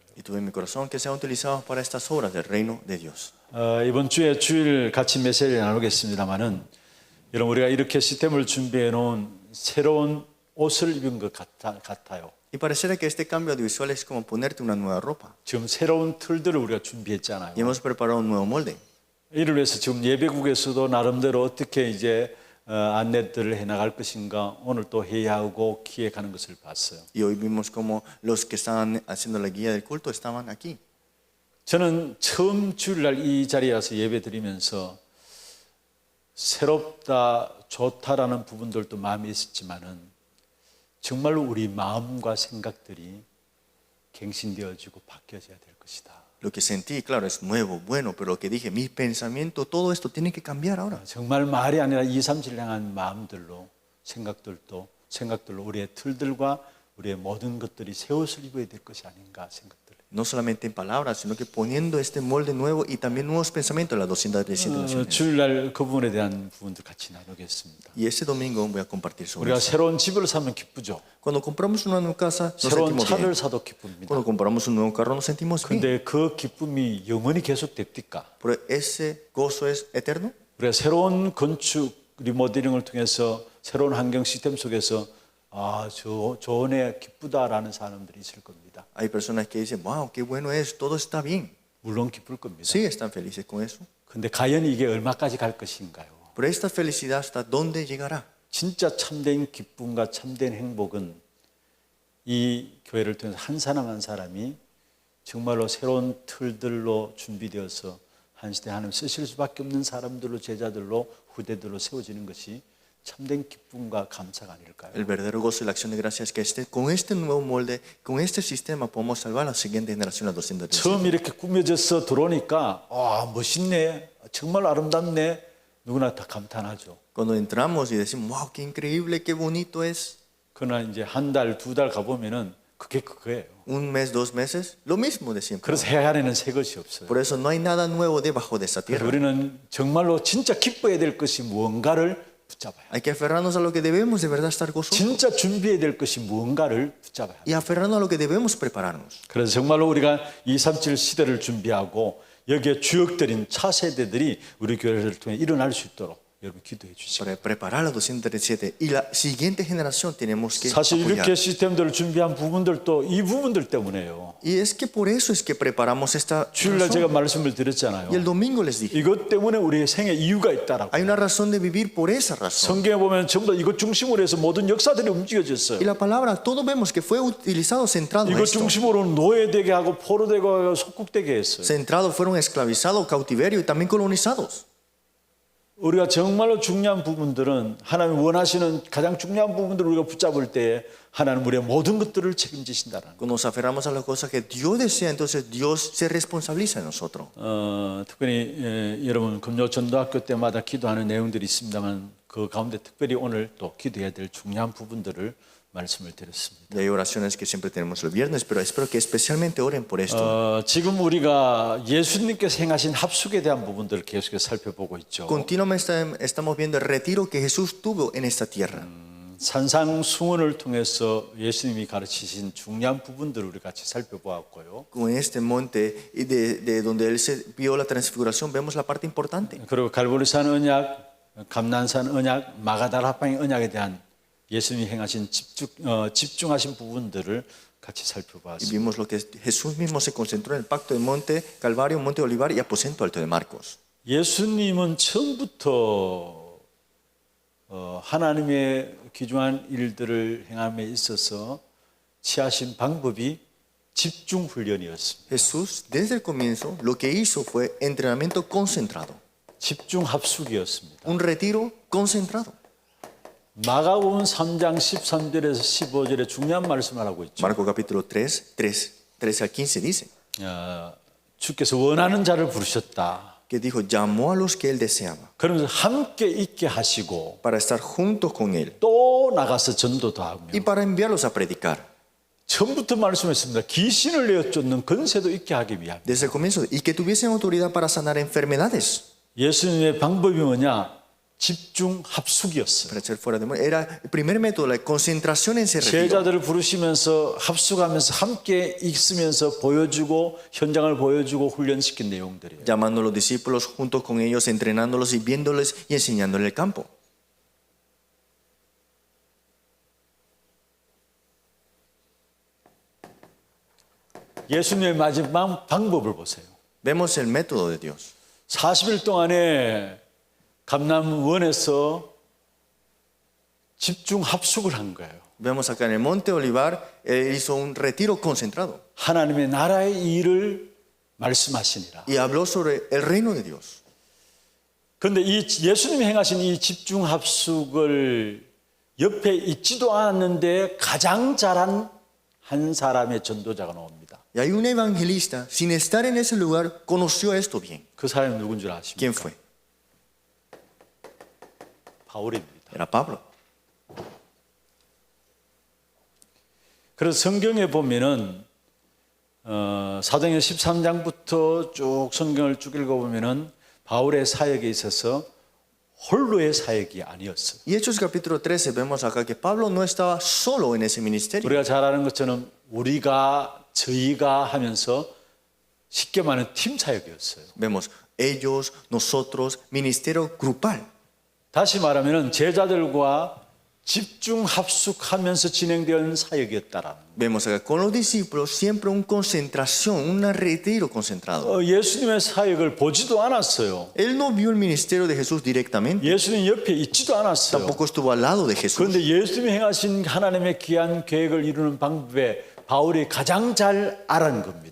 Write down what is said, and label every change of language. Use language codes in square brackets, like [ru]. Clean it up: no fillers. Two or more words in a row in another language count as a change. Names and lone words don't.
[es] Y tuve en mi corazón que sean utilizados para estas obras del reino de Dios. [ko] 이번 주에 주일 같이 메시지를 나누겠습니다만은 여러분 우리가 이렇게 시스템을 준비해 놓은 새로운 옷을 입은 것 같아요. [es] Y pareciera que este cambio audiovisual es como ponerte una nueva ropa. [ko] 지금 새로운 틀들을 우리가 준비했잖아요. [es] Y hemos preparado un nuevo molde. [ko] 이를 위해서 지금 예배국에서도 나름대로 어떻게 이제 안내들을 해나갈 것인가 오늘 또 회의하고 기획하는 것을 봤어요. [es] Y hoy vimos como los que estaban haciendo la guía del culto estaban aquí. [ko] 저는 처음 주일날 이 자리에 와서 예배 드리면서 새롭다, 좋다라는 부분들도 마음에 있었지만은 정말로 우리 마음과 생각들이 갱신되어지고 바뀌어져야 될 것이다. [es] Lo que sentí, claro, es nuevo, bueno, pero lo que dije, mis pensamientos, todo esto tiene que cambiar ahora. [ko] 정말 말이 아니라 2, 3질 향한 마음들로 생각들로 우리의 틀들과 우리의 모든 것들이 새 옷을 입어야 될 것이 아닌가 생각들. [es] No solamente en palabras, sino que poniendo este molde nuevo y también nuevos pensamientos, las 217 naciones. [ko] 주일날 그 부분에 대한 부분들 같이 나누겠습니다. [es] Y este domingo voy a compartir sobre [ko] 우리가 [es] eso. [ko] 새로운 집을 사면 기쁘죠. [es] Cuando compramos una nueva casa, nos [ko] 새로운 [es] sentimos [ko] 차를 [es] bien. [ko] 사도 기쁩니다. [es] Cuando compramos un nuevo carro, nos sentimos bien. [ko] 근데 그 기쁨이 영원히 계속됩니까? [es] Pero ese gozo es eterno. [ko] 우리가 새로운 건축 리모델링을 통해서 새로운 환경 시스템 속에서 좋은 애 기쁘다라는 사람들이 있을 겁니다. [es] Hay personas que dicen, wow, qué bueno es, todo está bien. [ko] 물론 기쁠 겁니다. [es] Sí, están felices con eso. [ko] 근데 과연 이게 얼마까지 갈 것인가요? [es] Pero esta felicidad, ¿hasta dónde llegará? [ko] 진짜 참된 기쁨과 참된 행복은 이 교회를 통해서 한 사람 한 사람이 정말로 새로운 틀들로 준비되어서 한 시대 하나님 쓰실 수밖에 없는 사람들로 제자들로 후대들로 세워지는 것이 참된 기쁨과 감사가 아닐까요? [es] El verdadero gozo y la acción de gracias es que con este nuevo molde, con este sistema, podemos salvar a la siguiente generación, la 217. [ko] 처음 이렇게 꾸며져서 들어오니까 멋있네, 정말 아름답네, 누구나 다 감탄하죠. [es] Cuando entramos y decimos, wow, qué increíble, qué bonito es. [ko] 그러나 이제 한 달, 두 달 가보면은 그게 그거예요. [es] Un mes, 2 meses, lo mismo de siempre. [ko] 그래서 해 안에는 새 것이 없어요. [es] Por eso no hay nada nuevo debajo de esta [ko] 그래서 [es] tierra. [ko] 우리는 정말로 진짜 기뻐해야 될 것이 무언가를 붙잡아야 해요. [es] Hay que aferrarnos a lo que debemos de verdad estar gozosos. [ko] 진짜 준비해야 될 것이 무언가를 붙잡아야 해요. [es] Y aferrarnos a lo que debemos prepararnos. [ko] 그래서 정말로 우리가 237 시대를 준비하고 여기에 주역들인 차세대들이 우리 교회를 통해 일어날 수 있도록 여러분 기도해 주시고 [es] Para preparar la 237 y la siguiente generación tenemos que [ko] 사실 [es] apoyar. [ko] 이렇게 시스템들을 준비한 부분들도 이 부분들 때문에요. [es] Y es que por eso es que preparamos esta [ko] 주일날 [es] razón. [ko] 제가 말씀을 드렸잖아요. [es] Y el domingo les dije, [ko] 이것 때문에 우리의 생에 이유가 있다라고. [es] hay una razón de vivir por esa razón. [ko] 성경에 보면 전부 다 이것 중심으로 해서 모든 역사들이 움직여졌어요. [es] Y la palabra, todos vemos que fue utilizado centrado en [ko] 이것 [es] esto. [ko] 중심으로 노예되게 하고 포로되게 하고 속국되게 했어요. [es] Centrados, fueron esclavizados, cautiverio y también colonizados. [ko] 우리가 정말로 중요한 부분들은 하나님 원하시는 가장 중요한 부분들을 우리가 붙잡을 때에 하나님 우리의 모든 것들을 책임지신다라는 [es] Cuando nos aferramos a las cosas que Dios desea, entonces Dios se responsabiliza de nosotros. [ko] 특별히 여러분 금요 전도학교 때마다 기도하는 내용들이 있습니다만 그 가운데 특별히 오늘 또 기도해야 될 중요한 부분들을 말씀을 드렸습니다. [es] Y hay oraciones que siempre tenemos el viernes, pero espero que especialmente oren por esto. [ko] 지금 우리가 예수님께서 행하신 합숙에 대한 부분들을 계속해서 살펴보고 있죠. [es] Continuamente estamos viendo el retiro que Jesús tuvo en esta tierra. [ko] 산상수훈을 통해서 예수님이 가르치신 중요한 부분들을 우리 같이 살펴보았고요. [es] Con este monte y de donde Él se vio la transfiguración, vemos la parte importante. [ko] 그리고 갈보리산 언약, 감난산 언약, 마가다라팡의 언약에 대한 예수님이 행하신 집중하신 부분들을 같이 [es] Y [ko] 살펴보았습니다. [es] vimos lo que Jesús mismo se concentró en el pacto de Monte Calvario, Monte Olivar y Aposento Alto de Marcos. [ko] 예수님은 처음부터 하나님의 귀중한 일들을 행함에 있어서 취하신 방법이 집중 훈련이었습니다. [es] Jesús, desde el comienzo, lo que hizo fue entrenamiento concentrado, [ko] 집중 합숙이었습니다. [es] un retiro concentrado. [ko] 마가복음 3장 13절에서 15절에 중요한 말씀을 하고 있죠. [es] Marco capítulo 13 al 15 dice [ko] 주께서 원하는 자를 부르셨다. [es] que dijo, llamó a los que él deseaba [ko] 그러면서 함께 있게 하시고 [es] para estar juntos con él [ko] 또 나가서 전도도 하며 [es] y para enviarlos a predicar. [ko] 처음부터 말씀했습니다. 귀신을 내어 쫓는 건세도 있게 하기 위함. [es] Desde el comienzo, y que tuviesen autoridad para sanar enfermedades, [ko] 예수님의 방법이 뭐냐? 집중 합숙이었어요. [es] para echar fuera demonios. Era el primer método, la concentración en ese retiro. [ko] 제자들을 부르시면서 합숙하면서 함께 있으면서 보여주고 현장을 보여주고 훈련시킨 내용들이에요. [es] Llamando a los discípulos juntos con ellos, entrenándolos y viéndoles y enseñándoles el campo. [ko] 예수님의 마지막 방법을 보세요. [es] Vemos el método de Dios. [ko] 40일 동안에 감람원에서 집중 합숙을 한 거예요. [es] Vemos acá en el Monte Olivar, él hizo un retiro concentrado [ko] 하나님의 나라의 일을 말씀하시니라. [es] y habló sobre el reino de Dios. [ko] 그런데 이 예수님이 행하신 이 집중 합숙을 옆에 있지도 않았는데 가장 잘한 한 사람의 전도자가 나옵니다. [es] Y hay un evangelista, sin estar en ese lugar, conoció esto bien. [ko] 그 사람이 누군 줄 아십니까? [es] ¿Quién fue? [ko] 바울입니다. [es] Era Pablo. [ko] 그래서 성경에 보면은 사도행전 13장부터 쭉 성경을 쭉 읽어보면은 바울의 사역에 있어서 홀로의 사역이 아니었어요. [es] Y Hechos capítulo 13 vemos acá que Pablo no estaba solo en ese ministerio. [ko] 우리가 잘 아는 것처럼 우리가 저희가 하면서 쉽게 말하는 팀 사역이었어요. [es] Vemos ellos, nosotros, ministerio grupal. [ko] 다시 말하면 제자들과 집중 합숙하면서 진행되는 사역이었다라는. [es] Vemos acá con los discípulos siempre una concentración, un retiro concentrado. [ko] 예수님의 사역을 보지도 않았어요. [es] Él no vio el ministerio de Jesús directamente, [ko] 예수님 옆에 있지도 않았어요. [es] tampoco estuvo al lado de Jesús. [ko] 그런데 예수님이 행하신 하나님의 귀한 계획을 이루는 방법에 바울이 가장 잘 알은 겁니다.